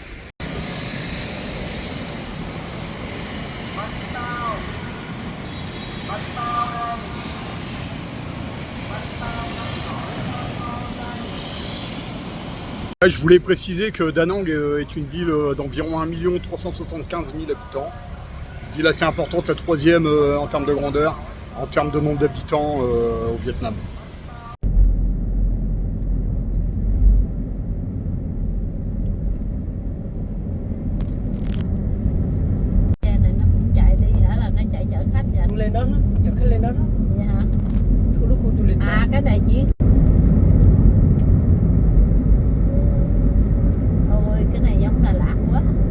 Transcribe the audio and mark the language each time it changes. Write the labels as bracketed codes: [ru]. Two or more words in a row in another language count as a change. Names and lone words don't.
[fr] Je voulais préciser que Da Nang est une ville d'environ 1 375 000 habitants. Une ville assez importante, la troisième en termes de grandeur, en termes de nombre d'habitants au Vietnam. [vi] Lên đó, dẫn khách lên đó. Dạ hả? Khu du lịch. À cái này chỉ ôi cái này giống Đà Lạt quá.